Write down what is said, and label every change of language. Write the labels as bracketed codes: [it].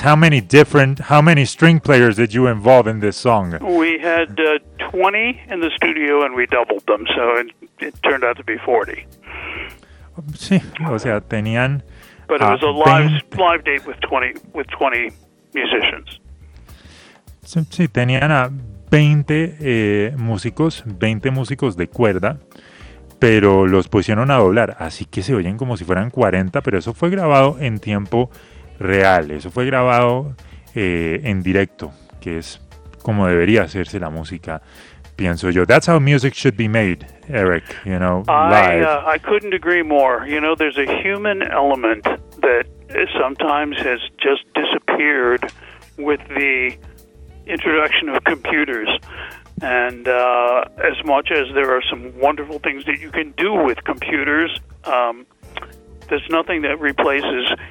[en] How many string players did you involve in this song? We had 20 in the studio, and we doubled them, so it turned out to be 40. [es] Sí, o sea, tenían... [en] But it was a live date with 20 musicians. [es] Sí, tenían a... 20 músicos de cuerda, pero los pusieron a doblar, así que se oyen como si fueran 40, pero eso fue grabado en tiempo real, eso fue grabado en directo, que es como debería hacerse la música, pienso yo. [en] That's how music should be made, Eric, you know, live. I couldn't agree more. You know, there's a human element that sometimes has just disappeared with the introduction of computers, and as much as there are some wonderful things that you can do with computers, there's nothing that replaces